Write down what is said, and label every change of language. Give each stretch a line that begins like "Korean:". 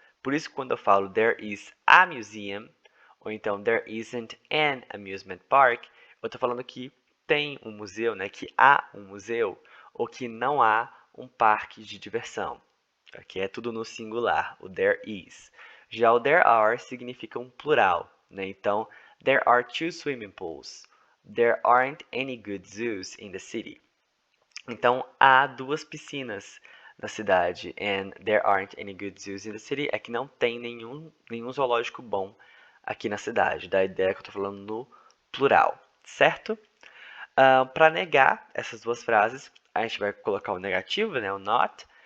Portuguese: Por isso, quando eu falo
English: there is a museum,
Portuguese: ou então
English: there isn't an amusement park,
Portuguese: eu estou falando que tem um museu, né? Que há um museu, ou que não há um parque de diversão. Aqui é tudo no singular, o there is. Já o there are significa um plural, né? Então,
English: there are 2 swimming pools. There aren't any good zoos in the city.
Portuguese: Então, há 2 piscinas na cidade.
English: And there aren't any good zoos in the city
Portuguese: é que não tem nenhum zoológico bom aqui na cidade. Da ideia que eu estou falando no plural, certo? Para negar essas 2 frases, a gente vai colocar o negativo, né, o not.